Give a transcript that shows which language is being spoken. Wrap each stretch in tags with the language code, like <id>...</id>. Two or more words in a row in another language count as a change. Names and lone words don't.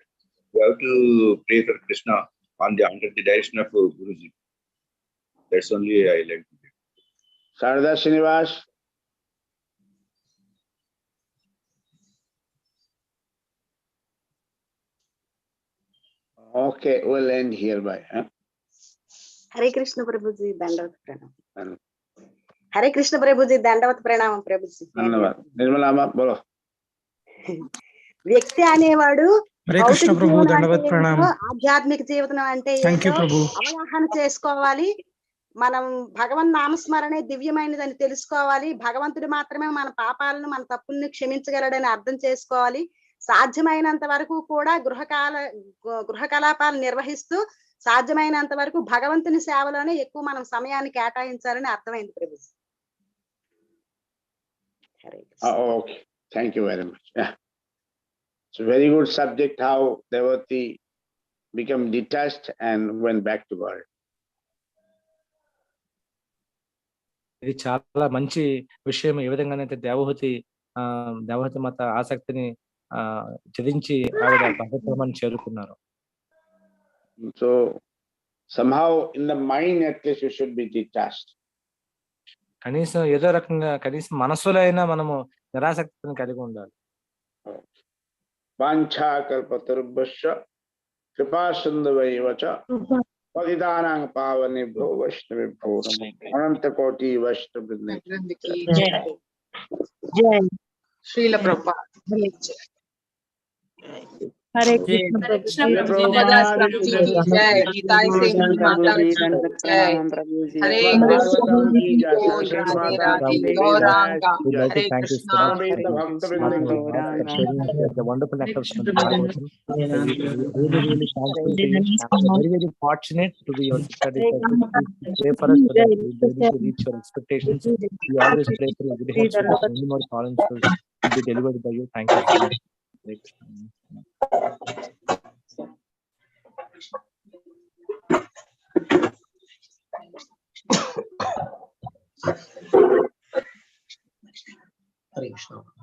<en>We have to pray for Krishna under the direction of Guruji. That's only I like to do. Sarada Srinivas. Okay, we'll end hereby.</en> <hi>हरे कृष्ण प्रभुजी, दण्डवत प्रणाम. हरे कृष्ण प्रभुजी, दण्डवत प्रणाम प्रभुजी. Nirmalama, bolo.</hi> <te>వ్యక్తి అనేవాడు భౌతిక జీవనం అంటే ప్రణామం. ఆధ్యాత్మిక జీవితం అంటే ఏదో అవగాహన చేసుకోవాలి. మనం భగవన్ నామస్మరణే దివ్యమైనదని తెలుసుకోవాలి. భగవంతుడు మాత్రమే మన పాపాలను మన తప్పుల్ని క్షమించగలడని అర్థం చేసుకోవాలి. సాధ్యమైనంత వరకు కూడా గృహ కలాపాలు నిర్వహిస్తూ సాధ్యమైనంత వరకు భగవంతుని సేవలోనే ఎక్కువ మనం సమయాన్ని కేటాయించాలని అర్థమైంది ప్రభుజీ.</te> <en>Okay, thank you very much. Yeah. It's a very good subject, how devotee became detached and went back to God.</en> <te>ఇది చాలా మంచి విషయం. ఏ విధంగానైతే దేవహూతి మత ఆసక్తిని ఛేదించి ఆవిడ భగవద్ధామాన్ని చేరుకున్నారు.</te> <en>So somehow in the mind at least you should be detached.</en> <te>కనీసం ఏదో రకంగా కనీసం మనసులో అయినా మనము నిరాసక్తిని కలిగి ఉండాలి.</te> <sa>వాంఛా కల్పతరుభ్యశ్చ కృపా సింధువైవచ పతితానాం పావనేభ్యో వైష్ణవేభ్యో నమః.</sa> <te>అనంత కోటి వైష్ణవ బృందానికి జై శ్రీల ప్రభుపాద.</te> <hi>Hare Krishna प्रभुजी की जय. नितई सिंह जी माता जी की जय. हरे कृष्ण की जय. राधे राधे गौरांग. Hare Krishna.</hi> <en>The wonderful act of Bhagavatam. Really thankful to you. Very, very fortunate to be your sister disciples. Please pray for us so that we will be able to reach your expectations. We always pray for your good health so that many more columns will be delivered by you. Thank you so much. Hare Krishna.</en>